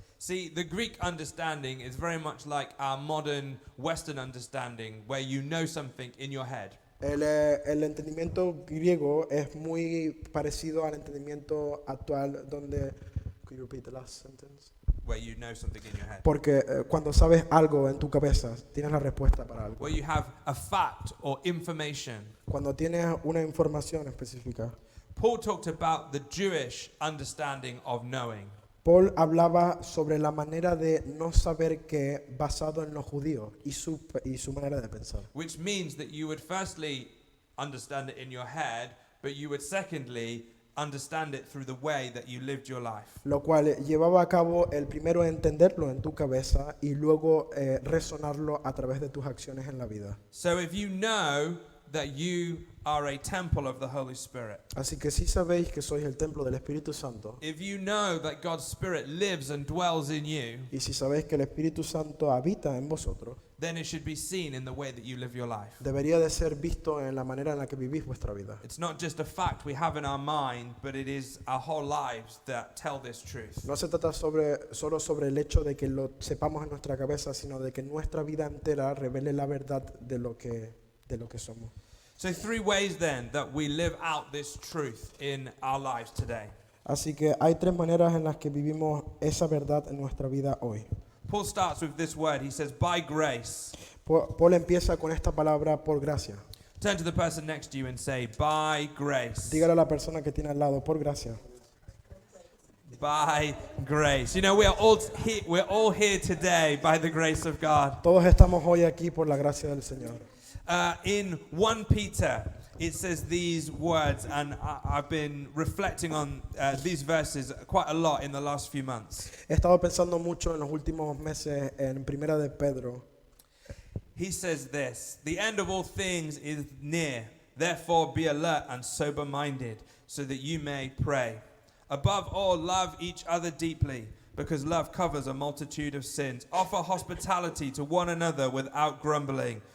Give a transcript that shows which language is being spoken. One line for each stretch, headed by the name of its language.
English: See, the Greek understanding is very much like our modern Western understanding, where you know something in your head.
Spanish: El entendimiento griego es muy parecido al entendimiento actual donde...
English: Could you repeat the last sentence? Where you know something in your head.
Spanish: Porque cuando sabes algo en tu cabeza, tienes la respuesta para algo.
English: Where you have a fact or information.
Spanish: Cuando tienes una información específica.
English: Paul talked about the Jewish understanding of knowing.
Spanish: Paul hablaba sobre la manera de no saber qué basado en los judíos y su manera de pensar.
English: Which means that you would firstly understand it in your head, but you would secondly understand it through the way that you lived your life.
Spanish: Lo cual llevaba a cabo el primero entenderlo en tu cabeza y luego resonarlo a través de tus acciones en la vida.
English: So if you know that you are a temple of the Holy Spirit,
Spanish: Así que si sabéis que sois el templo del Espíritu Santo
English: if you know that God's Spirit lives and dwells in you,
Spanish: y si sabéis que el Espíritu Santo habita en vosotros,
English: then it should be seen in the way that you live your life.
Spanish: debería de ser visto en la manera en la que vivís vuestra vida.
English: It's not just a fact we have in our mind, but it is our whole lives that tell this truth.
Spanish: No se trata solo sobre el hecho de que lo sepamos en nuestra cabeza, sino de que nuestra vida entera revele la verdad de lo que somos.
English: So 3 ways then that we live out this truth in our lives today.
Spanish: Así que hay 3 maneras en las que vivimos esa verdad en nuestra vida hoy.
English: Paul starts with this word. He says, by grace.
Spanish: Paul empieza con esta palabra por gracia.
English: Turn to the person next to you and say, by grace.
Spanish: Dígale a la persona que tiene al lado, por gracia.
English: By grace. You know, we're all here today by the grace of God.
Spanish: Todos estamos hoy aquí por la gracia del Señor.
English: In 1 Peter, it says these words, and I've been reflecting on these verses quite a lot in the last few months.
Spanish: He estado pensando mucho en los últimos meses en Primera de Pedro.
English: He says this, the end of all things is near. Therefore be alert and sober-minded, so that you may pray. Above all, love each other deeply, because love covers a multitude of sins. Offer hospitality to one another without grumbling.